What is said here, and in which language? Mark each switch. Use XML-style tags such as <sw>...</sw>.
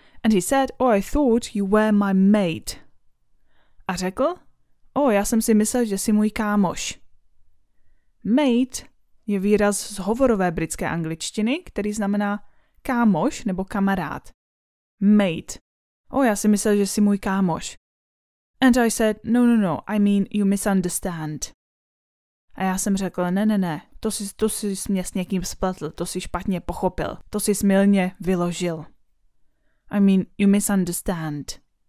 <en>And he said, "Oh, I thought you were my mate."</en> <cs>A řekl, já jsem si myslel, že jsi můj kámoš. Mate je výraz z hovorové britské angličtiny, který znamená kámoš nebo kamarád. Mate. Já si myslel, že jsi můj kámoš.</cs> <en>And I said, no, I mean, you misunderstand.</en> <cs>A já jsem řekl, ne, to jsi mě s někým spletl, to jsi špatně pochopil, to jsi mylně vyložil.</cs> <en>I mean, you misunderstand.</en>